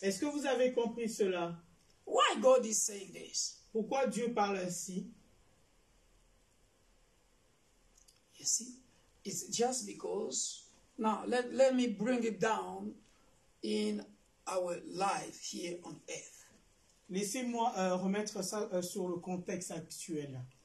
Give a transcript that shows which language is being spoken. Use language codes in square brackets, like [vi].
[fr] Est-ce que vous avez compris cela? [en] Why God is saying this? [fr] Pourquoi Dieu parle ainsi? [en] You see, it's just because. Now, let me bring it down in our life here on earth. [fr] Laissez-moi remettre ça sur le contexte actuel.